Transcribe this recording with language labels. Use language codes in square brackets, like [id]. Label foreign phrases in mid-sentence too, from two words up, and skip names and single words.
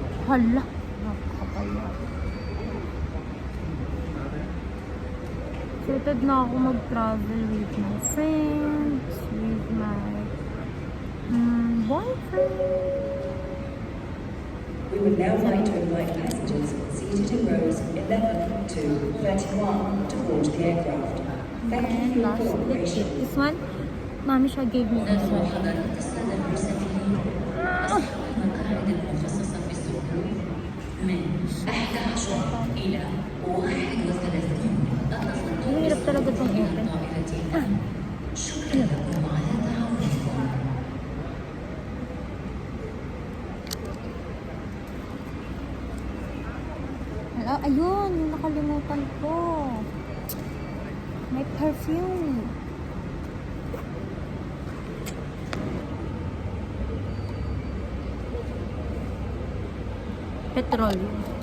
[tl] Hala, nakakapala. [en] Excited [tl] na ako mag-travel [en] with my friends, with my boyfriend. We would now like to invite passengers seated in rows 11 to 31 to board the aircraft. Thank you for And your last cooperation. this one, Mommy Sha gave me this one. [ar] حضرات السادة المسافرين أصبحت المقاعد المخصصة في السفر من 11 إلى 31. [tl] Mahirap talaga itong open. [ar] شكرا لكم على تعاونكم. [tl] Hello, ayun, nakalimutan ko. May perfume. Petroleum.